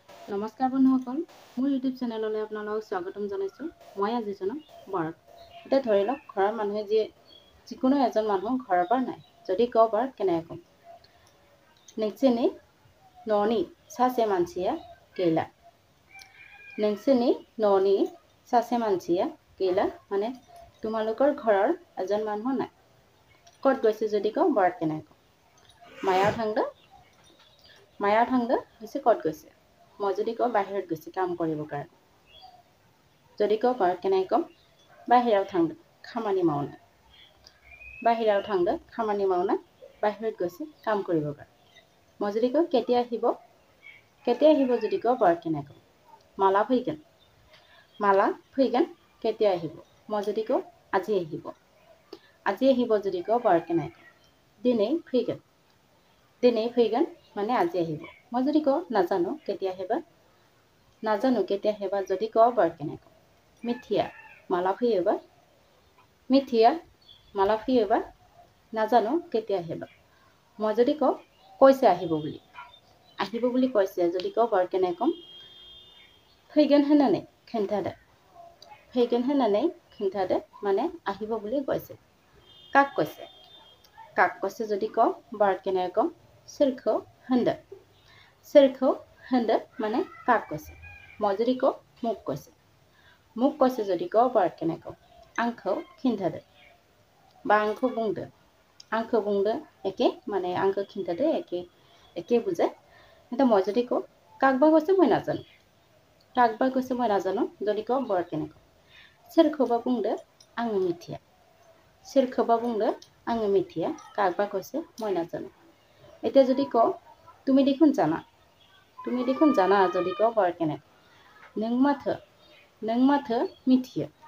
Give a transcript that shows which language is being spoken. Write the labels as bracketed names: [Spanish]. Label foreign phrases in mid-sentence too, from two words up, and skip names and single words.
[Assamese] নমস্কাৰ বন্ধুসকল, মোৰ ইউটিউব চেনেললৈ আপোনালোকক স্বাগতম জনাইছোঁ। মই আজি জনাম বৰাক। এতিয়া ধৰি লওক ঘৰৰ মানুহে যিকোনো এজন মানুহ ঘৰৰ পৰা নাই, যদি কওঁ বৰাক কেনেকৈ ক'ম? [Bodo] नोंसोरनि न'नि सासे मानसिया गैला। नोंसोरनि न'नि सासे मानसिया गैला [Assamese] মানে তোমালোকৰ ঘৰৰ এজন মানুহ নাই। ক'ত গৈছে যদি কওঁ বৰাক কেনেকৈ ক'ম? [Bodo] मायार थांदे [Assamese] হৈছে ক'ত গৈছে। মই যদি কওঁ বাহিৰত গৈছে কাম কৰিবৰ কাৰণে, যদি কওঁ বৰাক কেনেকৈ ক'ম? [Bodo] বাহিराव थांदों खामानि मावनो। বাহিराव थांदों खामानि मावनो, [Assamese] বাহিৰত গৈছে কাম কৰিবৰ কাৰণে। মই যদি কওঁ কেতিয়া আহিব যদি কওঁ বৰাক কেনেকৈ ক'ম? [Bodo] মালা फैगोन। माला फैगोन [Assamese] কেতিয়া আহিব। মই যদি কওঁ আজি আহিব যদি কওঁ বৰাক কেনেকৈ ক'ম? [Bodo] दिनै फैगोन [Assamese] মানে আজি আহিব। মই যদি কওঁ নাজানো কেতিয়া আহিবা যদি কওঁ বৰাক কেনেকৈ ক'ম? [Bodo] मिथिया माला फैयोबा [Assamese] নাজানো কেতিয়া আহিবা। মই যদি কওঁ কৈছে আহিব বুলি কৈছে যদি কওঁ বৰাক কেনেকৈ ক'ম? [Bodo] फैगोन होननानै खिन्थादो [Assamese] মানে আহিব বুলি কৈছে। কাক কৈছে যদি কওঁ বৰাক কেনেকৈ ক'ম? [Bodo] सोरखौ होनदो [Assamese] মানে কাক কৈছে। মই যদি কওঁ মোক কৈছে যদি কওঁ বৰাক কেনেকৈ ক'ম? [Bodo] आंखौ खिन्थादो বা आंखौ बुंदो [Assamese] একে মানে [Bodo] आंखौ खिन्थादो [Assamese] একে বুজায়। কিন্তু মই যদি কওঁ কাকবা কৈছে মই নাজানো যদি কওঁ বৰাক কেনেকৈ ক'ম? [Bodo] सोरखौबा बुंदो आङो मिथिया [Assamese] কাকবা কৈছে মই নাজানো। এতিয়া যদি কওঁ তুমি দেখোন জানা যদি কওঁ বৰাক কেনেকৈ ক'ম? [Bodo] नों माथो मिथियो